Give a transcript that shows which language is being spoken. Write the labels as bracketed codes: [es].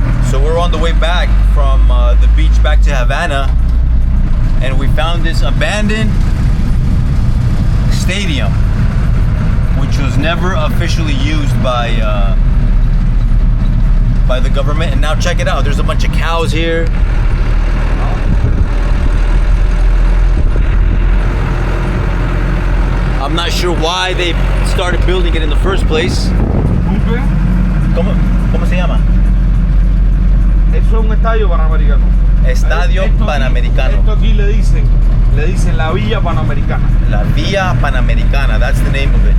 [en] So we're on the way back from the beach back to Havana, and we found this abandoned stadium, which was never officially used by the government. And now check it out. There's a bunch of cows here. I'm not sure why they started building it in the first place. [es] ¿Cómo se llama? Eso es un estadio panamericano. Estadio Panamericano. Esto aquí le dicen la Villa Panamericana. [en] La Vía Panamericana, that's the name of it.